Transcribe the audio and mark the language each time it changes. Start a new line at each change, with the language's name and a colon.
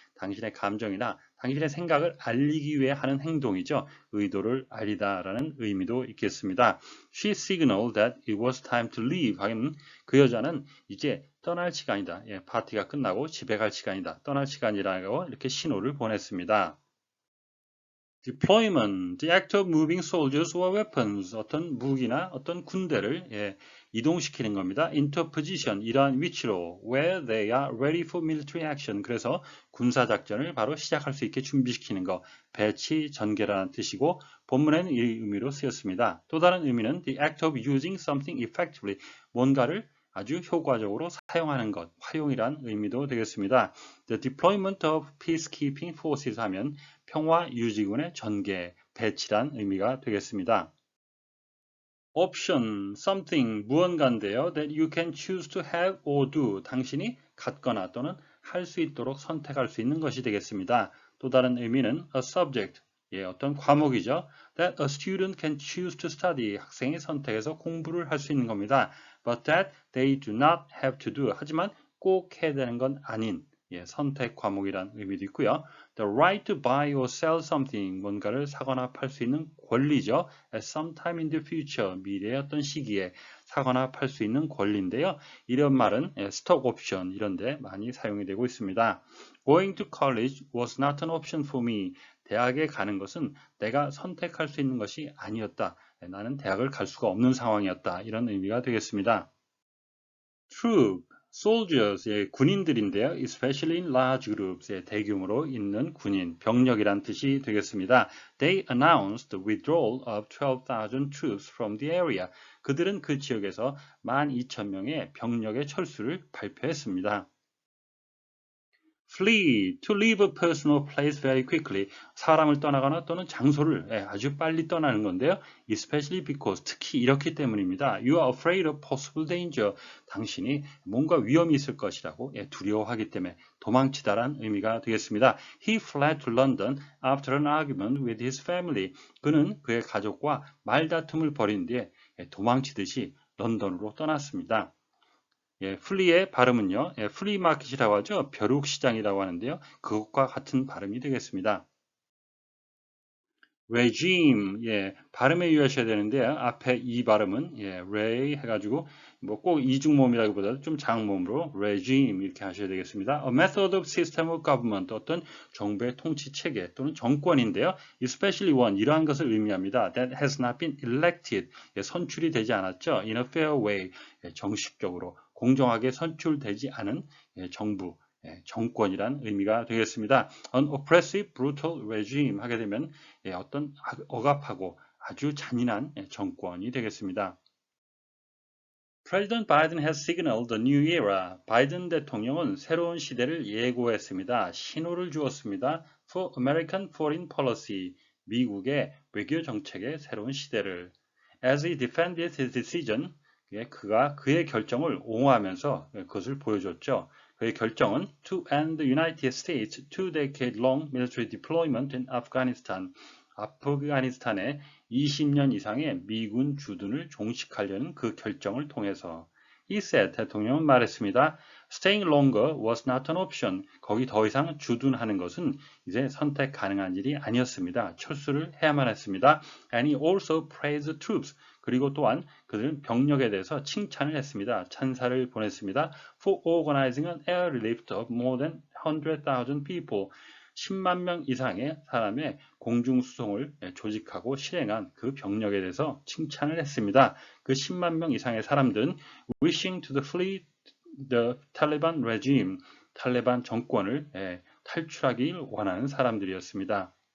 Korean: 당신의 감정이나 당신의 생각을 알리기 위해 하는 행동이죠. 의도를 알리다라는 의미도 있겠습니다.
English: She signaled that it was time to leave.
Korean: 하긴 그 여자는 이제 떠날 시간이다. 파티가 끝나고 집에 갈 시간이다. 떠날 시간이라고 이렇게 신호를 보냈습니다.
English: Deployment, the act of moving soldiers or weapons,
Korean: 어떤 무기나 어떤 군대를 이동시키는 겁니다.
English: Into position,
Korean: 이러한 위치로
English: where they are ready for military action.
Korean: 그래서 군사작전을 바로 시작할 수 있게 준비시키는 것, 배치, 전개라는 뜻이고 본문에는 이 의미로 쓰였습니다. 또 다른 의미는
English: the act of using something effectively,
Korean: 뭔가를 아주 효과적으로 사용하는 것, 활용이란 의미도 되겠습니다.
English: The deployment of peacekeeping forces
Korean: 하면 평화 유지군의 전개, 배치란 의미가 되겠습니다.
English: Option, something,
Korean: 무언가인데요.
English: That you can choose to have or do.
Korean: 당신이 갖거나 또는 할 수 있도록 선택할 수 있는 것이 되겠습니다. 또 다른 의미는 a subject, 어떤 과목이죠.
English: That a student can choose to study.
Korean: 학생이 선택해서 공부를 할 수 있는 겁니다.
English: But that they do not have to do.
Korean: 하지만 꼭 해야 되는 건 아닌 선택 과목이란 의미도 있고요.
English: The right to buy or sell something,
Korean: 뭔가를 사거나 팔 수 있는 권리죠.
English: At some time in the future,
Korean: 미래의 어떤 시기에 사거나 팔 수 있는 권리인데요. 이런 말은 스톡 옵션 이런 데 많이 사용이 되고 있습니다.
English: Going to college was not an option for me.
Korean: 대학에 가는 것은 내가 선택할 수 있는 것이 아니었다. 나는 대학을 갈 수가 없는 상황이었다. 이런 의미가 되겠습니다.
English: Troop, soldiers,
Korean: 군인들인데요.
English: Especially in large groups,
Korean: 대규모로 있는 군인, 병력이란 뜻이 되겠습니다.
English: They announced the withdrawal of 12,000 troops from the area.
Korean: 그들은 그 지역에서 12,000명의 병력의 철수를 발표했습니다.
English: Flee, to leave a person or place very quickly.
Korean: 사람을 떠나거나 또는 장소를 아주 빨리 떠나는 건데요.
English: Especially because,
Korean: 특히 이렇기 때문입니다.
English: You are afraid of possible danger.
Korean: 당신이 뭔가 위험이 있을 것이라고 두려워하기 때문에 도망치다란 의미가 되겠습니다.
English: He fled to London after an argument with his family.
Korean: 그는 그의 가족과 말다툼을 벌인 뒤에 도망치듯이 런던으로 떠났습니다. 플리의 발음은요, 플리마켓이라고 하죠. 벼룩시장이라고 하는데요. 그것과 같은 발음이 되겠습니다. regime, 발음에 유의하셔야 되는데요. 앞에 이 발음은, re 해가지고, 뭐 꼭 이중모음이라기보다도 좀 장모음으로 regime 이렇게 하셔야 되겠습니다.
English: A method of system of government,
Korean: 어떤 정부의 통치 체계 또는 정권인데요.
English: Especially one,
Korean: 이러한 것을 의미합니다.
English: That has not been elected,
Korean: 선출이 되지 않았죠.
English: In a fair way,
Korean: 정식적으로, 공정하게 선출되지 않은 정부, 정권이란 의미가 되겠습니다.
English: An oppressive, brutal regime
Korean: 하게 되면 어떤 억압하고 아주 잔인한 정권이 되겠습니다.
English: President Biden has signaled a new era.
Korean: 바이든 대통령은 새로운 시대를 예고했습니다. 신호를 주었습니다.
English: For American foreign policy.
Korean: 미국의 외교 정책의 새로운 시대를.
English: As he defended his decision,
Korean: 그가 그의 결정을 옹호하면서 그것을 보여줬죠. 그의 결정은
English: to end the United States two-decade-long military deployment in Afghanistan.
Korean: 아프가니스탄에 20년 이상의 미군 주둔을 종식하려는 그 결정을 통해서
English: He said,
Korean: 대통령은 말했습니다.
English: Staying longer was not an option.
Korean: 거기 더 이상 주둔하는 것은 이제 선택 가능한 일이 아니었습니다. 철수를 해야만 했습니다.
English: And he also praised the troops.
Korean: 그리고 또한 그들은 병력에 대해서 칭찬을 했습니다. 찬사를 보냈습니다.
English: For organizing an air relief of more than 100,000 people.
Korean: 10만 명 이상의 사람의 공중수송을 조직하고 실행한 그 병력에 대해서 칭찬을 했습니다. 그 10만 명 이상의 사람들은
English: wishing to flee the Taliban regime,
Korean: 탈레반 정권을 탈출하길 원하는 사람들이었습니다.